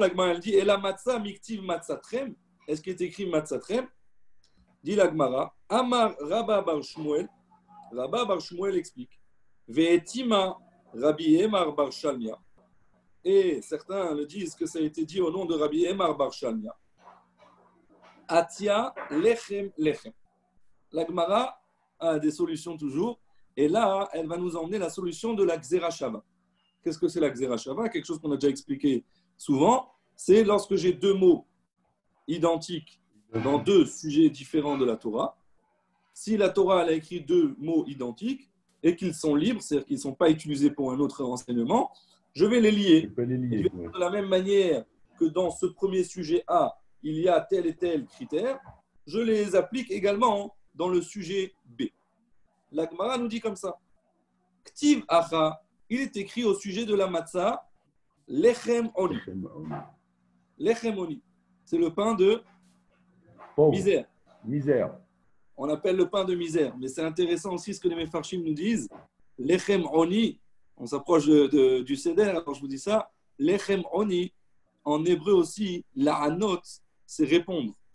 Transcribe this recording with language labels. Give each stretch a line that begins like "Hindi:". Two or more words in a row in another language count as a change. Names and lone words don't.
French: La Gemara, elle dit, et la matzah miktiv matzatrem. Est-ce qu'il est écrit matzatrem? Dit la Gemara, Amar Rabba bar Shmuel. Rabba bar Shmuel explique.
Aramaic: ואיתימא רבי אמר בר שלמיא.
French: Et certains le disent que ça a été dit au nom de Rabbi Emar bar Shalmia.
Aramaic: אתיא לחם לחם.
French: La Gemara a des solutions toujours. Et là, elle va nous emmener la solution de la Gzera Shava. Qu'est-ce que c'est la Gzera Shava? Quelque chose qu'on a déjà expliqué souvent. C'est lorsque j'ai deux mots identiques dans deux sujets différents de la Torah. Si la Torah elle a écrit deux mots identiques et qu'ils sont libres, c'est-à-dire qu'ils ne sont pas utilisés pour un autre renseignement, je vais les lier. Tu peux les lier. De la même manière que dans ce premier sujet A, il y a tel et tel critère, je les applique également dans le sujet B. La Gemara nous dit comme ça.
Aramaic: כתיב הכא,
French: il est écrit au sujet de la matzah,
Hebrew: לחם עוני. לחם עוני.
French: C'est le pain de Pauvre. misère. On appelle le pain de misère. Mais c'est intéressant aussi ce que les Mefarshim nous disent.
Hebrew: לחם עוני,
French: on s'approche du Seder, alors je vous dis ça.
Hebrew: לחם עוני,
French: en hébreu aussi, la'anot, c'est répondre.